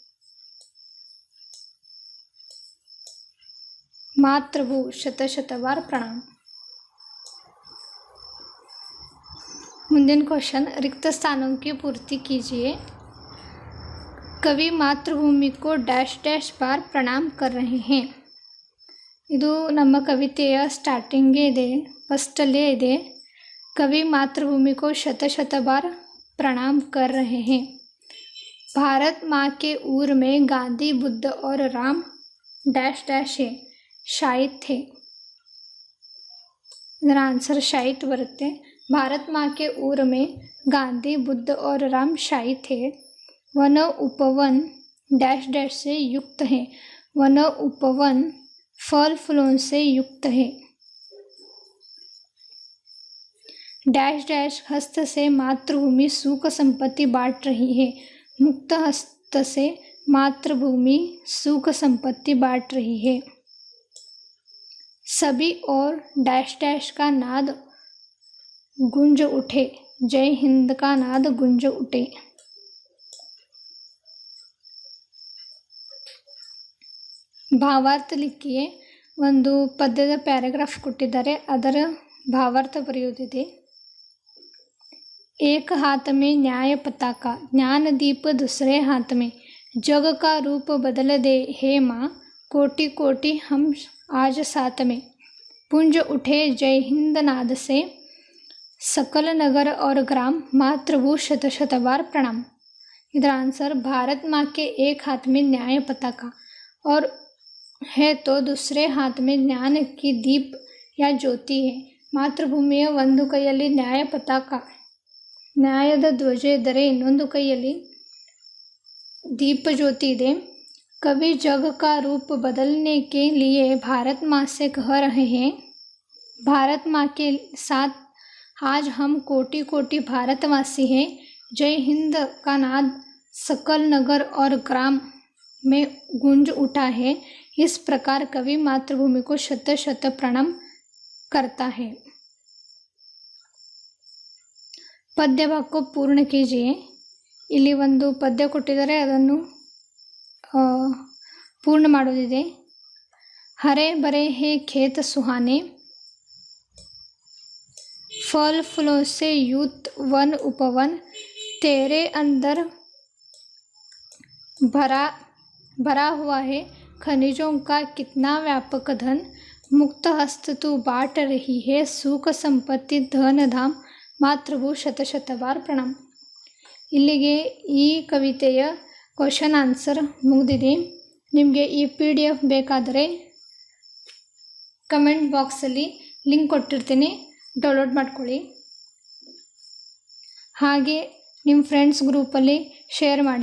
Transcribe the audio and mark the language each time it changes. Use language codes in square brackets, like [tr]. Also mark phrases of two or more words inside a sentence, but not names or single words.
[hi] मातृभू शत शतवार प्रणाम. मुंदिन क्वेश्चन, रिक्त स्थानों की पूर्ति कीजिए. कवि मातृभूमि को डैश डैश बार प्रणाम कर रहे हैं. [kn] ಇದು ನಮ್ಮ ಕವಿತೆಯ ಸ್ಟಾರ್ಟಿಂಗೇ ಇದೆ, ಫಸ್ಟಲ್ಲೇ ಇದೆ. [hi] कवि मातृभूमि को शत शत बार प्रणाम कर रहे हैं. भारत माँ के ऊर में गांधी बुद्ध और राम डैश डैश है, शायित थे. [kn] ಇದರ ಆನ್ಸರ್ ಶಾಯಿತ್ ಬರುತ್ತೆ. [hi] भारत माँ के ऊर में गांधी बुद्ध और राम शायित थे. वन उपवन डैश डैश से युक्त है. वन उपवन फल फूलों से युक्त है. डैश डैश हस्त से मातृभूमि सुख संपत्ति बांट रही है. मुक्त हस्त से मातृभूमि सुख संपत्ति बांट रही है. सभी और डैश डैश का नाद गुंज उठे. जय हिंद का नाद गुंज उठे. भावार्थ लिखिये. [kn] ಒಂದು ಪದ್ಯದ ಪ್ಯಾರಾಗ್ರಾಫ್ ಕೊಟ್ಟಿದ್ದಾರೆ, ಅದರ ಭಾವಾರ್ಥ ಬರೆಯುವುದಿದೆ. [hi] एक हाथ में न्याय पताका, ज्ञान दीप दूसरे हाथ में. जग का रूप बदल दे हे माँ, कोटि कोटि हम आज साथ में. पुंज उठे जय हिंद नाद से, सकल नगर और ग्राम मातृभू शत शतवार प्रणाम. इधर आंसर, भारत माँ के एक हाथ में न्याय पताका और है तो दूसरे हाथ में ज्ञान की दीप या ज्योति है. [kn] ಮಾತೃಭೂಮಿಯ ಒಂದು ಕೈಯಲ್ಲಿ ನ್ಯಾಯ ಪತಾಕ, ನ್ಯಾಯದ ಧ್ವಜ ಇದ್ದರೆ ಇನ್ನೊಂದು ಕೈಯಲ್ಲಿ [hi] दीप ज्योति [kn] ಇದೆ. [hi] कवि जग का रूप बदलने के लिए भारत माँ से कह रहे हैं. भारत माँ के साथ आज हम कोटि कोटि भारतवासी हैं. जय हिंद का नाद सकल नगर और ग्राम में गूंज उठा है. इस प्रकार कवि मातृभूमि को शत शत प्रणाम करता है. पद्य भाग पूर्ण कीजिए. [kn] ಇಲ್ಲಿ ಒಂದು ಪದ್ಯ ಕೊಟ್ಟಿದ್ದಾರೆ, ಅದನ್ನು ಪೂರ್ಣ ಮಾಡೋದಿದೆ. [hi] हरे भरे हैं खेत सुहाने, फल फूलों से युक्त वन उपवन. तेरे अंदर भरा हुआ है खनिजों का कितना व्यापक धन. मुक्त हस्त तू बांट रही है सुख संपत्ति धन धाम. मातृभू शत शतवार प्रणाम. [kn] ಇಲ್ಲಿಗೆ ಈ ಕವಿತೆಯ [en] question answer [kn] ಮುಗಿದಿದೆ. ನಿಮಗೆ ಈ PDF ಬೇಕಾದರೆ ಕಮೆಂಟ್ ಬಾಕ್ಸಲ್ಲಿ ಲಿಂಕ್ ಕೊಟ್ಟಿರ್ತೀನಿ, ಡೌನ್ಲೋಡ್ ಮಾಡ್ಕೊಳ್ಳಿ. ಹಾಗೆ ನಿಮ್ಮ ಫ್ರೆಂಡ್ಸ್ ಗ್ರೂಪಲ್ಲಿ ಶೇರ್ ಮಾಡಿ.